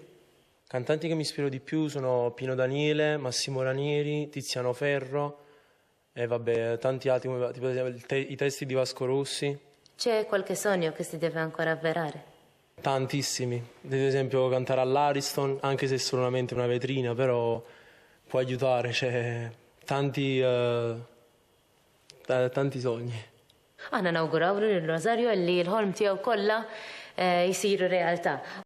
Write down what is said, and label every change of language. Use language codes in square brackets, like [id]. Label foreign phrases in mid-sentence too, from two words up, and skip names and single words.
[it] Cantanti che mi ispiro di più sono Pino Daniele, Massimo Ranieri, Tiziano Ferro e vabbè, tanti altri, come tipo i testi di Vasco Rossi. C'è qualche sogno che si deve ancora avverare? Tantissimi, ad esempio cantare all'Ariston, anche se è solamente una vetrina, però può aiutare, c'è tanti sogni. [mt] Aħna nawguraw li l-Rosario li l-ħolm tiegħu kollha jsiru realtà.